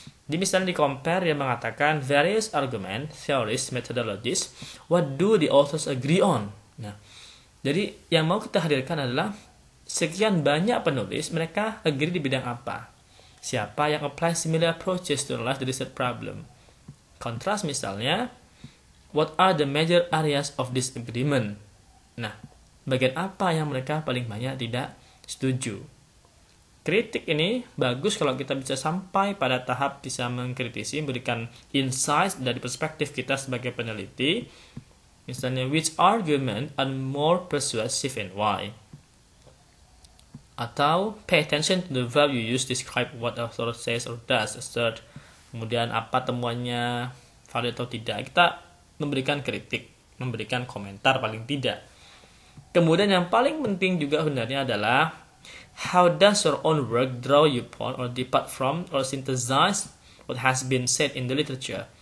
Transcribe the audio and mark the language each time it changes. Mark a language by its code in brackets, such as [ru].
[id] Jadi misalnya di compare dia mengatakan [en] various argument, theories, methodologies, what do the authors agree on? [id] Nah, jadi yang mau kita hadirkan adalah sekian banyak penulis, mereka agree di bidang apa? Siapa yang [en] apply similar approaches to analyze the research problem? [id] Kontras misalnya, [en] what are the major areas of disagreement? [id] Nah, bagian apa yang mereka paling banyak tidak setuju? Kritik ini bagus kalau kita bisa sampai pada tahap bisa mengkritisi, memberikan insight dari perspektif kita sebagai peneliti. Misalnya, [en] which argument are more persuasive and why? [id] Atau [en] pay attention to the verb you use describe what author says or does, assert. [id] Kemudian apa temuannya, valid atau tidak. Kita memberikan kritik, memberikan komentar paling tidak. Kemudian yang paling penting juga sebenarnya adalah [en] how does your own work draw you upon or depart from or synthesize what has been said in the literature.